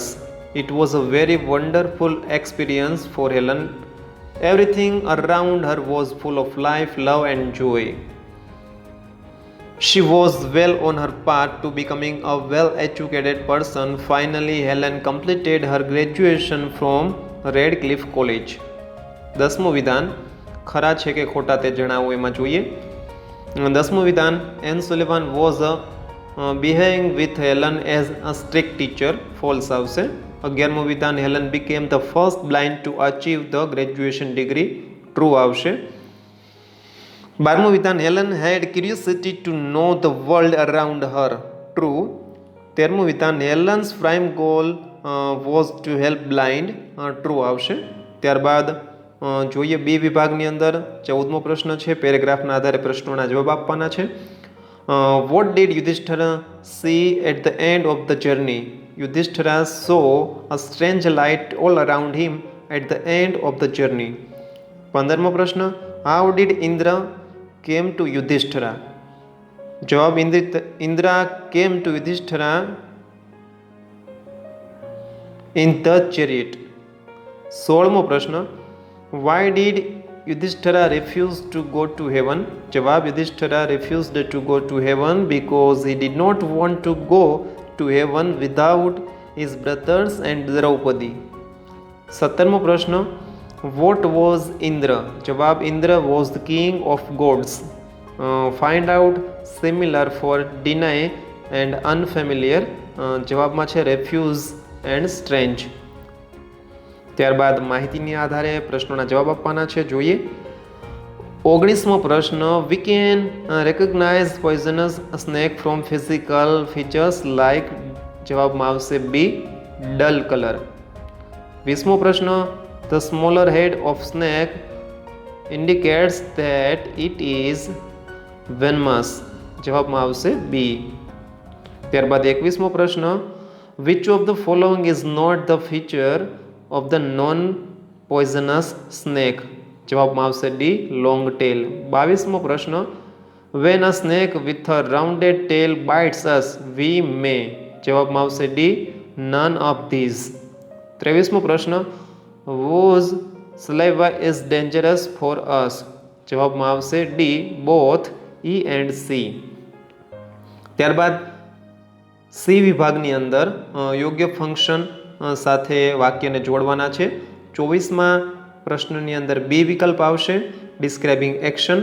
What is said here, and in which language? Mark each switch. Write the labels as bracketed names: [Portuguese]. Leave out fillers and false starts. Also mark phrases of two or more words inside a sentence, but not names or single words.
[English] It was a very wonderful experience for Helen. Everything around her was full of life, love and joy. She was well on her path to becoming a well-educated person. Finally, Helen completed her graduation from Radcliffe College. [Gujarati] દસમું વિધાન, ખરા છે કે ખોટા તે જણાવો એમાં જોઈએ. દસમું વિધાન, [English] Anne Sullivan was behaving with Helen as a strict teacher. [Gujarati] ફોલ્સ આવશે. 11મું વિધાન, [English] Helen became the first blind to achieve the graduation degree. [Gujarati] ટ્રુ આવશે. 12મું વિધાન, [English] Helen had curiosity to know the world around her. True. [Gujarati] 13મું વિધાન, [English] Helen's prime goal was to help blind. [Gujarati] True આવશે. ત્યારબાદ જોઈએ બી વિભાગની અંદર 14મો પ્રશ્ન છે. પેરેગ્રાફના આધારે પ્રશ્નોના જવાબ આપવાના છે. [English] What did Yudhishthira see at the end of the journey? Yudhishthira saw a strange light all around him at the end of the journey. [Gujarati] 15મો પ્રશ્ન, [English] how did Indra came to Yudhishthira? જવાબ, Indra came to Yudhishthira in the chariot. [Gujarati] 16મો પ્રશ્ન, [English] why did Yudhishthira refuse to go to heaven? જવાબ, Yudhishthira refused to go to heaven because he did not want to go to heaven without his brothers and Draupadi. [Gujarati] 17મો પ્રશ્ન, [English] what was Indra? જવાબ, Indra was the king of gods. Find out similar for deny and unfamiliar. [Gujarati] જવાબમાં છે [English] refuse and strange. [Gujarati] ત્યારબાદ માહિતીની આધારે પ્રશ્નોના જવાબ આપવાના છે, જોઈએ. 19મો પ્રશ્ન, [English] we can recognize poisonous snake from physical features like. [Gujarati] જવાબમાં આવશે બી, [English] dull color. [Gujarati] 20મો પ્રશ્ન, [English] the smaller head of snake indicates that it is venomous. [Gujarati] જવાબમાં આવશે બી. ત્યારબાદ 21મો પ્રશ્ન, [English] which of the following is not the feature of the non poisonous snake? [Gujarati] જવાબમાં આવશે ડી [English] long tail. 22મો પ્રશ્ન, when a snake with a rounded tail bites us we may. [Gujarati] જવાબમાં આવશે [English] D none of these. [Gujarati] 23મો પ્રશ્ન, [English] વોઝ saliva is dangerous for us. [Gujarati] જવાબમાં આવશે [English] D both E and C. [Gujarati] ત્યારબાદ સી વિભાગની અંદર યોગ્ય ફંક્શન સાથે વાક્યને જોડવાના છે. 24મા પ્રશ્નની અંદર બી વિકલ્પ આવશે [English] describing action.